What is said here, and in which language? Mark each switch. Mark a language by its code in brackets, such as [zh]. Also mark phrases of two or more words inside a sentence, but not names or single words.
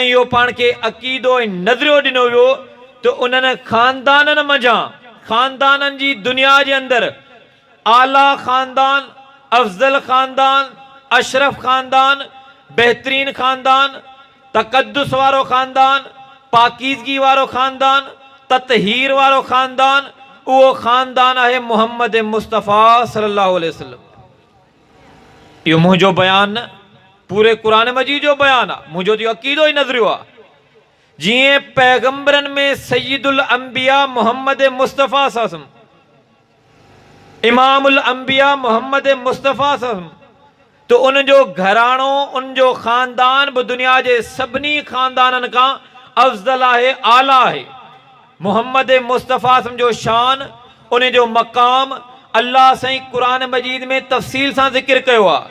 [sd] इहो पाण खे अक़ीदो ऐं नज़रियो ॾिनो वियो त उन्हनि ख़ानदाननि मंझां, ख़ानदाननि जी दुनिया जे अंदरि आला ख़ानदान, अफ़ज़ल ख़ानदान, अशरफ ख़ानदान, बहितरीन ख़ानदान, तक़द्दुस वारो ख़ानदान, पाकीज़गी वारो ख़ानदान, ततहीर वारो ख़ानदान, उहो ख़ानदान आहे मुहम्मद मुस्तफ़ा [ar] صلى الله عليه وسلم. [sd] इहो मुंहिंजो बयानु न, पूरे क़ुरान मजीद जो बयानु आहे, मुंहिंजो त इहो अक़ीदो ई नज़रियो आहे। जीअं पैगंबरनि में [ar] سيد الأنبياء [sd] मुहम्मद मुस्तफ़ा [ar] صلى الله عليه وسلم, إمام الأنبياء [sd] मुहम्मद मुस्तफ़ा [ar] صلى الله عليه وسلم, [sd] तो उनजो घराणो, उनजो ख़ानदान बि दुनिया जे सभिनी ख़ानदाननि खां अफ़ज़ल आहे, आला आहे। मुहम्मद मुस्तफ़ा जो शान, उनजो मक़ाम अल्लाह साईं क़ुरान मजीद में तफ़सील सां ज़िक्र कयो आहे।